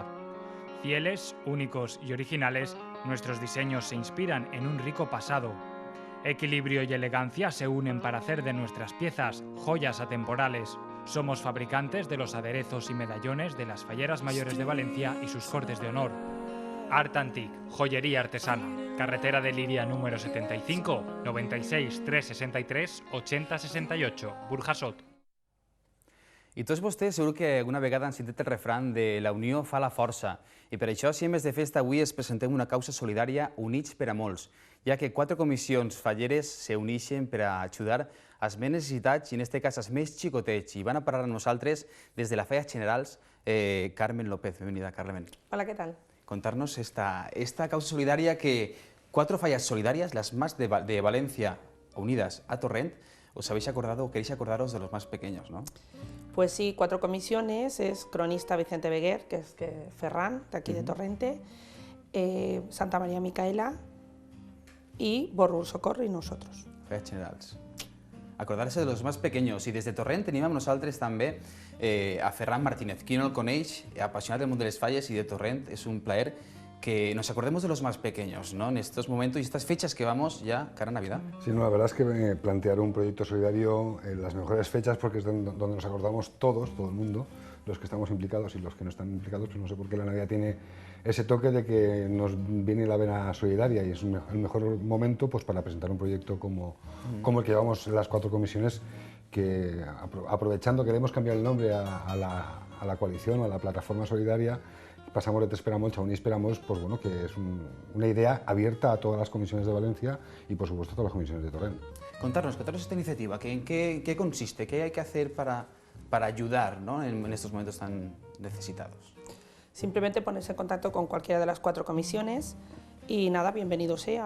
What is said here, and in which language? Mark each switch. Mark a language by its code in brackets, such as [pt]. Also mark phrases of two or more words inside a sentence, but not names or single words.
[es] Fieles, únicos y originales, nuestros diseños se inspiran en un rico pasado. Equilibrio y elegancia se unen para hacer de nuestras piezas joyas atemporales. Somos fabricantes de los aderezos y medallones de las falleras mayores de Valencia y sus cortes de honor. Art Antic, joyería artesana. Carretera de Liria número 75, 96 363 80 68, Burjasot. [ca] I tots vostès segur que alguna vegada han sentit el refrany de la unió fa la força. I per això, si en Mes de Festa avui es presentem una causa solidària Units per a Molts, ja que 4 comissions falleres se uneixen per a ajudar als més necessitats i en aquest cas als més xicotets. I van a parlar amb nosaltres des de la Fallas Generals, Carmen López. [es] Bienvenida, Carmen. Hola, ¿qué tal? Contarnos esta causa solidaria que 4 fallas solidarias, las más de Valencia, unidas a Torrent, os habéis acordado o queréis acordaros de los más pequeños, ¿no? Pues sí, 4 comisiones, es cronista Vicente Beguer, que es Ferran, de aquí de Torrente, Santa María Micaela y Borrul Socorro y nosotros. Fallas Generals. Acordarse de los más pequeños. [ca] I des de Torrent tenim amb nosaltres també a Ferran Martínez. Qui no el coneix, apassionat del món de les falles i de Torrent, és un plaer [es] que nos acordemos de los más pequeños, ¿no? En estos momentos y estas fechas que vamos ya cara a Navidad. Sí, no, la verdad es que plantear un proyecto solidario en las mejores fechas, porque es donde nos acordamos todos, todo el mundo, los que estamos implicados y los que no están implicados, pues no sé por qué la Navidad tiene ese toque de que nos viene la vena solidaria y es el mejor momento pues, para presentar un proyecto como el que llevamos las 4 comisiones, que aprovechando queremos cambiar el nombre a la coalición o a la plataforma solidaria. Pasamos de Te Esperamos a Units per a Molts, pues bueno, que es una idea abierta a todas las comisiones de Valencia y por supuesto a todas las comisiones de Torrent. Contarnos esta iniciativa, ¿en qué consiste? ¿Qué hay que hacer para ayudar, ¿no? en estos momentos tan necesitados? Simplemente ponerse en contacto con cualquiera de las 4 comisiones y nada, bienvenido sea.